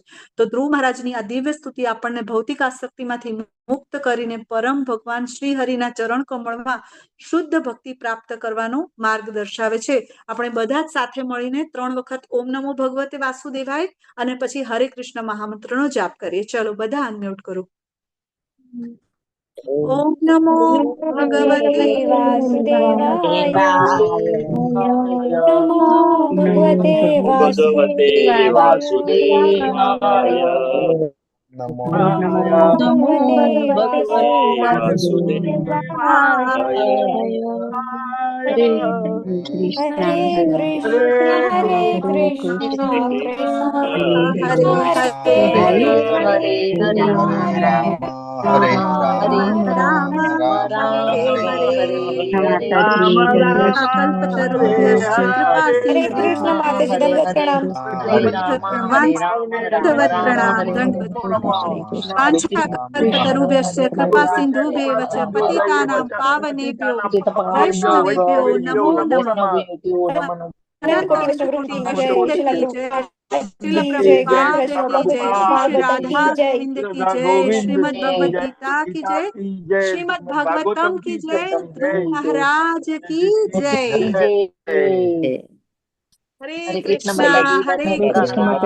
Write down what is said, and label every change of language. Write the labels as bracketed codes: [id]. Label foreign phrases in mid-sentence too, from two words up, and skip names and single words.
[gu] તો ધ્રુવ મહારાજની આ દિવ્ય સ્તુતિ આપણને ભૌતિક આસક્તિમાંથી મુક્ત કરીને પરમ ભગવાન શ્રી હરિના ચરણ કમળમાં શુદ્ધ ભક્તિ પ્રાપ્ત કરવાનો માર્ગ દર્શાવે છે. આપણે બધા જ સાથે મળીને 3 વખત [sa] ओम नमो भगवते वासुदेवाय [gu] અને પછી [sa] हरे कृष्ण [gu] મહામંત્રનો જાપ કરીએ. ચલો બધા અનમ્યુટ કરો. [sa] ओम नमो भगवते वासुदेवाय नमो भगवते भगवते वासुदेवाय वासुदेवाय नमो नमो भगवते वासुदेवाय वासुदेवाय हरे कृष्ण हरे कृष्ण कृष्ण हरे हरे हरे हरे हरे राम हरे राम राम राम हरे हरे हरे राम राम कल्पतरुभ्यश्च कृपा [hi] हरे कृष्ण माता जी दंडवत प्रणाम। दंडवत प्रणाम दंडवत [sa] वाञ्छाकल्पतरुभ्यश्च कृपा सिन्धुभ्येव च पतितानां पावनेभ्यो वैष्णवेभ्यो नमो नमः। [hi] अनंत कोटि अनंत वैष्णव कोटि की जय, वैष्णव शिला की जय, श्रील की जय, ग्रंथ प्रभुपाद की जय, श्री भागवतम राधा की जय। गोविंद की जय, श्रीमद् भगवद गीता की जय, श्रीमद् भागवतम की जय, ध्रुव महाराज की जय। हरे कृष्णा हरे कृष्णा।